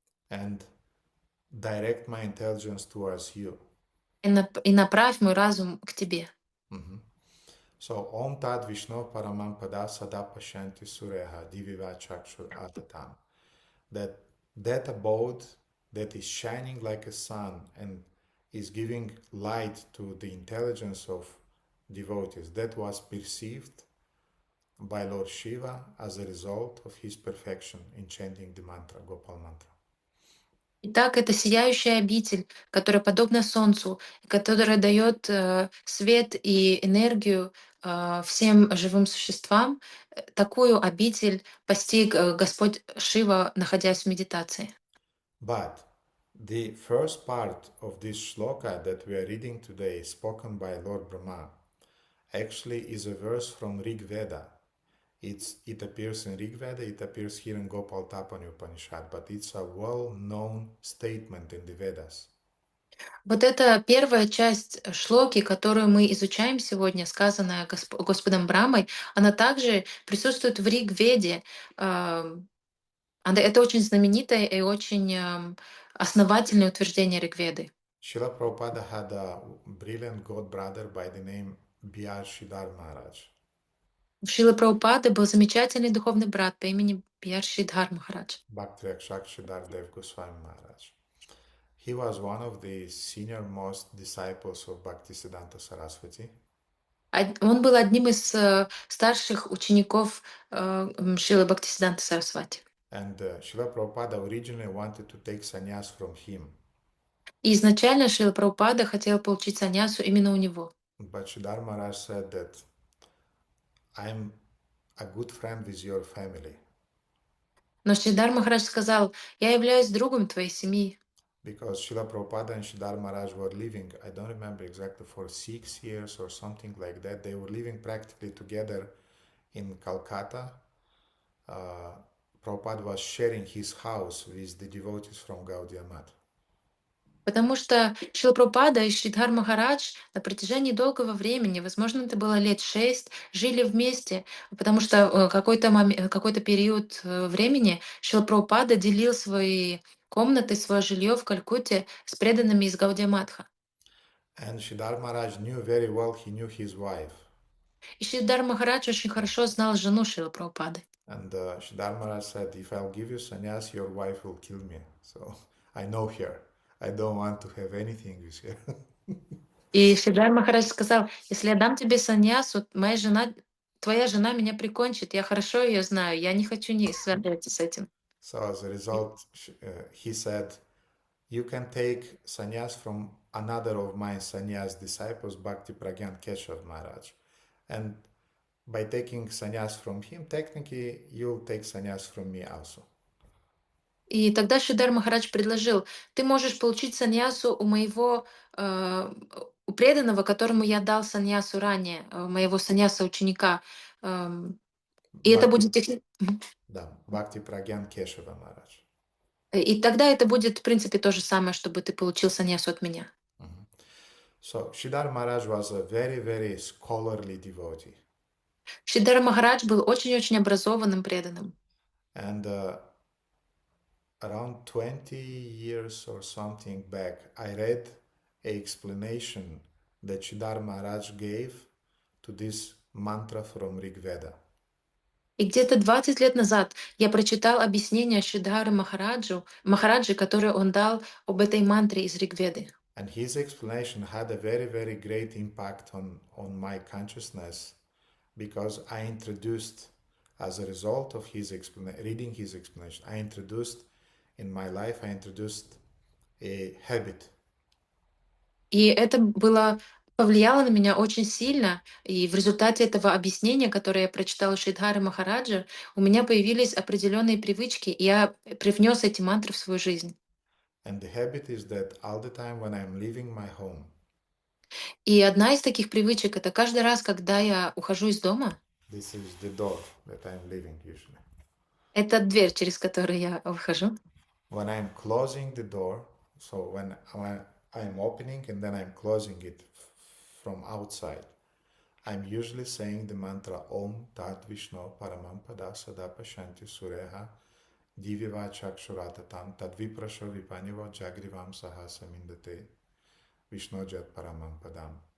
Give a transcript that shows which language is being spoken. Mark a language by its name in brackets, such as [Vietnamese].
[English] And direct my intelligence towards you. [Russian] и направь мой разум к тебе. [Sanskrit] Mhm. So, Om Tad Vishnu Paramam Pada Sada Pashanti Sureha Diviva Chakshur Atatam. [English] That abode that is shining like a sun and is giving light to the intelligence of devotees, that was perceived by Lord Shiva as a result of his perfection in chanting the mantra, Gopal Mantra. [Russian] Итак, это сияющая обитель, которая подобна Солнцу, которая дает свет и энергию всем живым существам. Такую обитель постиг Господь Шива, находясь в медитации. [English] But the first part of this shloka that we are reading today, spoken by Lord Brahma, actually is a verse from Rig Veda. It appears in Rig Veda, it appears here in Gopal Tapani Upanishad, but it's a well-known statement in the Vedas. [Russian] Вот эта первая часть шлоки, которую мы изучаем сегодня, сказанная Господом Брамой, она также присутствует в Риг-веде. Это очень знаменитое и очень основательное утверждение Ригведы. [English] Srila Prabhupada had a brilliant god brother by the name Bihar Shridhar Maharaj. [Russian] У Шрилы Прабхупады был замечательный духовный брат по имени Бьяр Шридхар Махарадж. [English] Bhakti Rakshak Shridhar Dev Goswami Maharaj. He was one of the senior most disciples of Bhaktisiddhanta Saraswati. [Russian] Он был одним из старших учеников Шрилы Бхактисиданта Сарасвати. [English] And Srila Prabhupada originally wanted to take sannyas from him. [Russian] И изначально Шрила Прабхупада хотел получить саньясу именно у него. [English] But Shridhar Maharaj said that I'm a good friend with your family. [Russian] Но Шридар Махарадж сказал: «Я являюсь другом твоей семьи». [English] Because Srila Prabhupada and Shridhar Maharaj were living, I don't remember exactly, for 6 years or something like that. They were living practically together in Calcutta. Prabhupada was sharing his house with the devotees from Gaudiya Math. [Russian] Потому что Шрила Прабхупада и Шридхар Махарадж на протяжении долгого времени, возможно, это было лет 6, жили вместе, потому что какой-то период времени Шрила Прабхупада делил свои комнаты, свое жилье в Калькутте с преданными из Гаудия Матха. [English] And Shridhar Maharaj knew very well, he knew his wife. [Russian] И Шридар Махарадж очень хорошо знал жену Шрила Прабхупады. [English] And Shridhar Maharaj said, if I'll give you sannyas, your wife will kill me. So I know her. I don't want to have anything with her. [Russian] И Шридар Махарадж сказал: «Если я дам тебе саньясу, твоя жена меня прикончит. Я хорошо ее знаю. Я не хочу не связываться с этим». [English] So as a result, he said, you can take sannyas from another of my sannyas disciples, Bhakti Pragyan Keshav Maharaj. And by taking sannyas from him, technically, you'll take sannyas from me also. [Russian] И тогда Шридар Махарадж предложил: «Ты можешь получить саньясу у преданного, которому я дал саньясу ранее, моего саньяса-ученика. И это будет Мгм. Да, Бхакти Прагьян Кешава Марадж. И тогда это будет, в принципе, то же самое, чтобы ты получил саньясу от меня». [English] So Shridhar Maharaj was a very, very scholarly devotee. [Russian] Шридар Махарадж был очень-очень образованным преданным. [English] And around 20 years or something back, I read an explanation that Shridhar Maharaj gave to this mantra from Rig Veda. [Russian] И где-то 20 лет назад я прочитал объяснение Шридхары Махараджи, которое он дал об этой мантре из Ригведы. [English] And his explanation had a very, very great impact on my consciousness because I introduced, as a result of reading his explanation, I introduced in my life, I introduced a habit. [Russian] И это повлияло на меня очень сильно. И в результате этого объяснения, которое я прочитала Шридхары Махараджа, у меня появились определенные привычки, и я привнес эти мантры в свою жизнь. [English] And the habit is that all the time when I'm leaving my home, [Russian] И одна из таких привычек — это каждый раз, когда я ухожу из дома, [English] this is the door that I'm leaving usually. [Russian] это дверь, через которую я выхожу. [English] When I'm closing the door, so when I'm opening and then I'm closing it from outside, I'm usually saying the mantra [Sanskrit] Om Tat Vishnu Paramam Pada Sada Pashanti Sureha Diviva Chakshuratatam Tadviprasho Vipanivo Jagrivam Sahasamindate Vishnu Jat Paramam Padam.